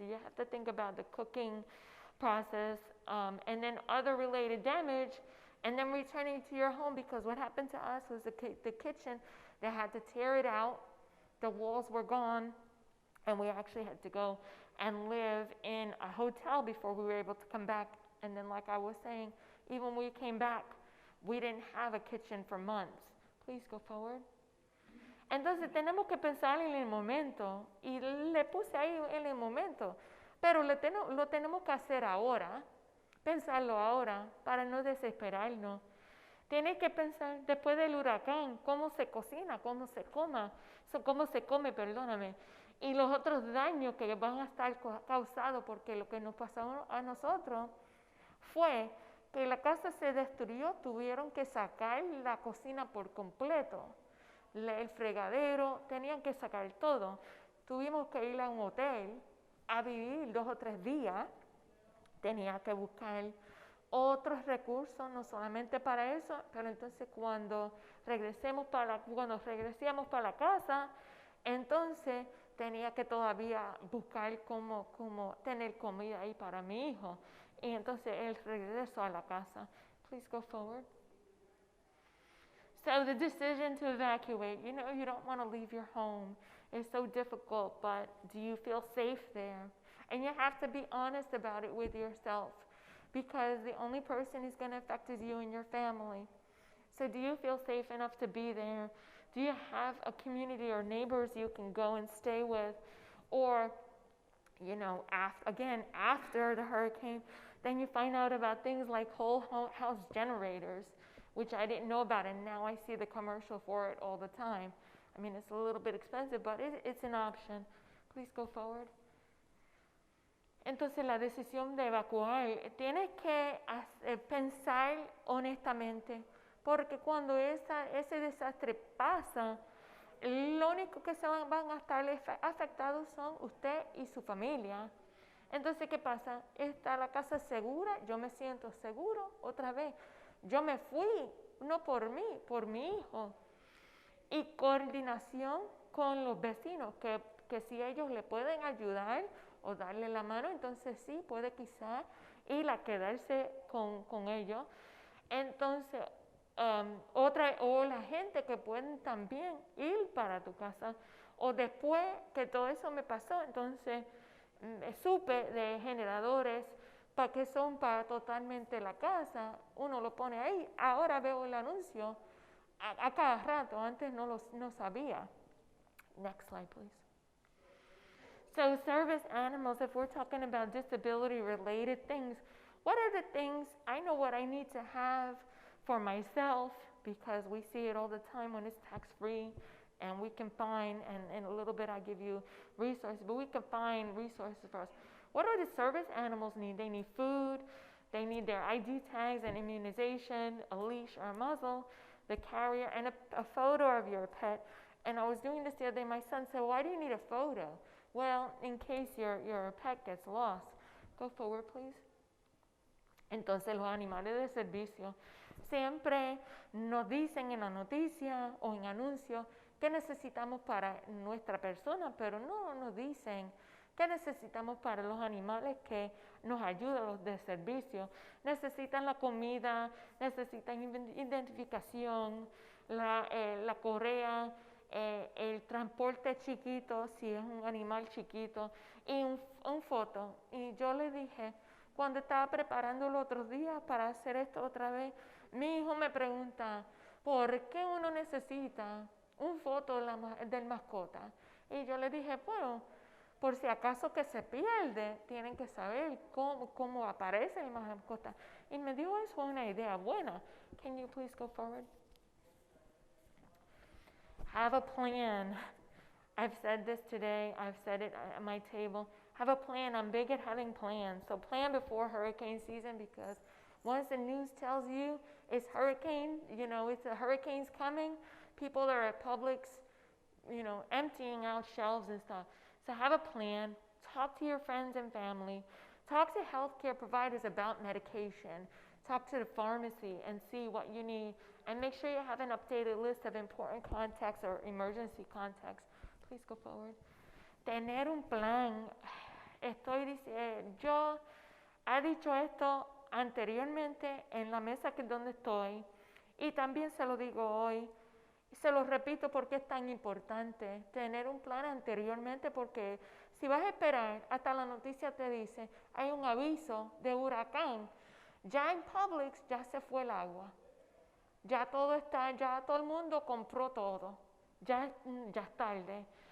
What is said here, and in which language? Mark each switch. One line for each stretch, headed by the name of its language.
English: You have to think about the cooking process, and then other related damage, and then returning to your home, because what happened to us was the kitchen, they had to tear it out, the walls were gone, and we actually had to go and live in a hotel before we were able to come back. And then, like I was saying, even when we came back, we didn't have a kitchen for months. Please go forward.
Spanish: Entonces tenemos que pensar en el momento, y le puse ahí en el momento, pero lo tenemos que hacer ahora, pensarlo ahora, para no desesperarnos. Tienes que pensar después del huracán, cómo se cocina, cómo se come, perdóname, y los otros daños que van a estar causados, porque lo que nos pasó a nosotros fue que la casa se destruyó, tuvieron que sacar la cocina por completo, el fregadero, tenían que sacar todo. Tuvimos que ir a un hotel a vivir 2 o 3 días, tenía que buscar otros recursos, no solamente para eso, pero entonces cuando regresamos para la casa, entonces tenía que todavía buscar cómo tener comida ahí para mi hijo. Y entonces él regresó a la casa.
English: Please go forward. So the decision to evacuate, you don't want to leave your home. It's so difficult, but do you feel safe there? And you have to be honest about it with yourself, because the only person who's going to affect is you and your family. So do you feel safe enough to be there? Do you have a community or neighbors you can go and stay with? Or, after the hurricane, then you find out about things like whole house generators, which I didn't know about, and now I see the commercial for it all the time. I mean, it's a little bit expensive, but it's an option. Please go forward.
Spanish: Entonces, la decisión de evacuar, tienes que pensar honestamente, porque cuando ese desastre pasa, lo único que van a estar afectados son usted y su familia. Entonces, ¿qué pasa? ¿Está la casa segura? Yo me siento seguro otra vez. Yo me fui, no por mí, por mi hijo. Y coordinación con los vecinos, que si ellos le pueden ayudar o darle la mano, entonces sí, puede quizá ir a quedarse con ellos. Entonces, o la gente que pueden también ir para tu casa. O después que todo eso me pasó, entonces supe de generadores que son para totalmente la casa. Uno lo pone ahí. Ahora veo el anuncio a cada rato. Antes no sabía.
English: Next slide, please. So service animals, if we're talking about disability-related things, what are the things, I know what I need to have for myself, because we see it all the time when it's tax-free, and we can find, and in a little bit I give you resources, but we can find resources for us. What do the service animals need? They need food, they need their ID tags and immunization, a leash or a muzzle, the carrier, and a photo of your pet. And I was doing this the other day, my son said, why do you need a photo? Well, in case your pet gets lost. Go forward, please.
Spanish: Entonces, los animales de servicio siempre nos dicen en la noticia o en anuncios qué necesitamos para nuestra persona, pero no nos dicen qué necesitamos para los animales que nos ayudan, los de servicio. Necesitan la comida, necesitan identificación, la correa, el transporte chiquito, si es un animal chiquito, y un foto. Y yo le dije, cuando estaba preparando los otros días para hacer esto otra vez, mi hijo me pregunta, ¿por qué uno necesita un foto del mascota? Y yo le dije, bueno, por si acaso que se pierde, tienen que saber cómo aparece el mascota. Y me dio eso una idea buena.
English: Can you please go forward? Have a plan. I've said this today. I've said it at my table. Have a plan. I'm big at having plans. So plan before hurricane season, because once the news tells you it's hurricane, it's a hurricane's coming, people are at Publix, emptying out shelves and stuff. So have a plan. Talk to your friends and family. Talk to healthcare providers about medication. talk to the pharmacy and see what you need. And make sure you have an updated list of important contacts or emergency contacts. Please go forward.
Spanish: Tener un plan. Estoy diciendo, yo he dicho esto anteriormente en la mesa que es donde estoy y también se lo digo hoy. Se lo repito porque es tan importante tener un plan anteriormente, porque si vas a esperar hasta la noticia te dice hay un aviso de huracán, ya en Publix ya se fue el agua, ya todo está, ya todo el mundo compró todo, ya es tarde.